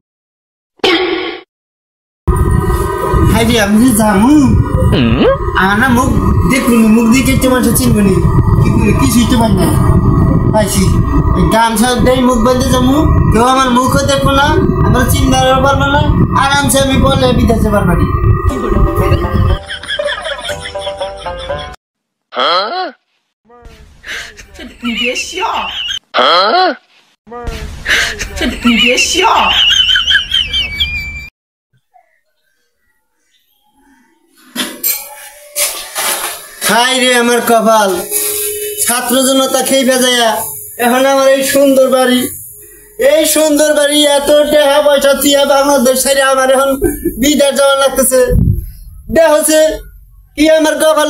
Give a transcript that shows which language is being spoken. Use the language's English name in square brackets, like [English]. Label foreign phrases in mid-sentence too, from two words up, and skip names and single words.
[Bangla] হাইরে আমি যে যামু আনা মুখ দেখুন মুখ দিকে তো মানুষ চিনবনি কি শিখতে পারি না পাইছি গামছা দেই মুখ বেঁধে যাবো কেউ আমার মুখও দেখবো না আমার চিনবারও পারবো না আরামসে আমি বলে বিদেশে পারবারি [Chinese] 你别笑，你别笑。 [Bangla] হাই রে আমার কপাল ছাত্র জনতা খেয়ে ভেজায়া এখন আমার এই সুন্দর বাড়ি এত টাকা পয়সা দিয়া বাংলাদেশ ছেড়ে আমার এখন বিদেশ যাওয়া লাগতেছে দেখছে কি আমার কপালে